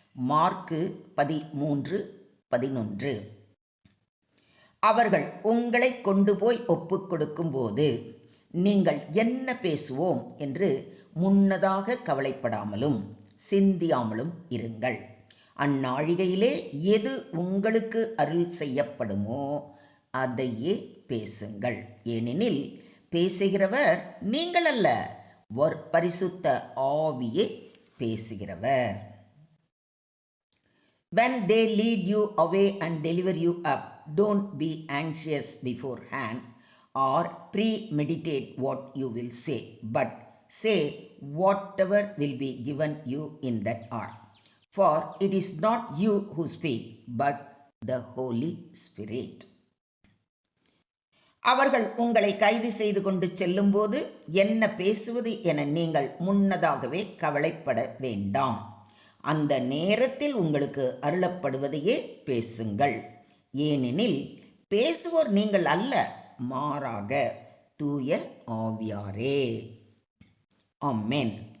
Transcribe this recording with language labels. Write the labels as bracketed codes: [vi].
[ta] Mark 13:11. அவர்கள் உங்களை கொண்டு போய் ஒப்புக் கொடுக்கும் போது நீங்கள் என்ன பேசுவோம் என்று முன்னதாக கவலைப்படாமலும் சிந்தியாமலும் இருங்கள். அந்நாழிகையிலே எது உங்களுக்கு அருள் செய்யப்படுமோ அதையே பேசுங்கள். ஏனெனில் பேசுகிறவர் நீங்கள் அல்ல, பரிசுத்த ஆவியே பேசுகிறவர். [en] When they lead you away and deliver you up, don't be anxious beforehand or premeditate what you will say, but say whatever will be given you in that hour. For it is not you who speak, but the Holy Spirit. [ta] அவர்கள் உங்களை கைது செய்து கொண்டு செல்லும்போது என்ன பேசுவது என நீங்கள் முன்னதாகவே கவலைப்பட வேண்டாம். அந்த நேரத்தில் உங்களுக்கு அருளப்படுவதையே பேசுங்கள். ஏனெனில் பேசுவோர் நீங்கள் அல்ல, மாறாக தூய ஆவியாரே. ஆமென்.